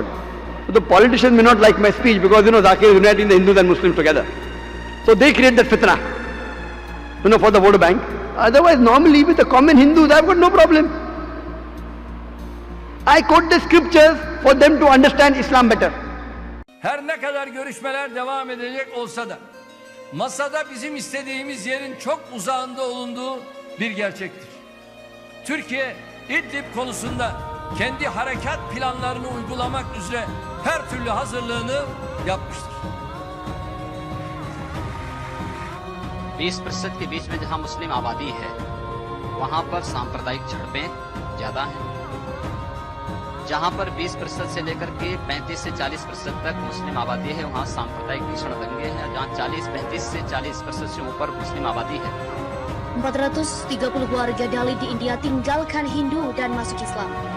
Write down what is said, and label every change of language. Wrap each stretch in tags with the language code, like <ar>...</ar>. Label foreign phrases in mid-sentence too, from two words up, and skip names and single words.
<en>So the politicians may not like my speech because, Zakir is uniting the Hindus and Muslims together. So they create that fitna, for the vote bank. Otherwise, normally with the common Hindus, I've got no problem. I quote the scriptures for them to understand Islam better.</en> <tr>Her ne kadar görüşmeler devam edecek olsa da masada bizim istediğimiz yerin çok uzağında olunduğu bir gerçektir. Türkiye İdlib konusunda kendi harekat planlarını uygulamak üzere her türlü hazırlığını yapmıştır.</tr> <hi>20% के बीच में जहां मुस्लिम आबादी है वहां पर सांप्रदायिक झड़पें ज्यादा हैं। जहां पर 20% से लेकर के 35 से 40% तक मुस्लिम आबादी है वहां सांप्रदायिक भीषण दंगे हैं। जहां 35 से 40% से ऊपर मुस्लिम आबादी है।</hi> <id>430 warga Dali di India tinggalkan Hindu dan masuk Islam.</id>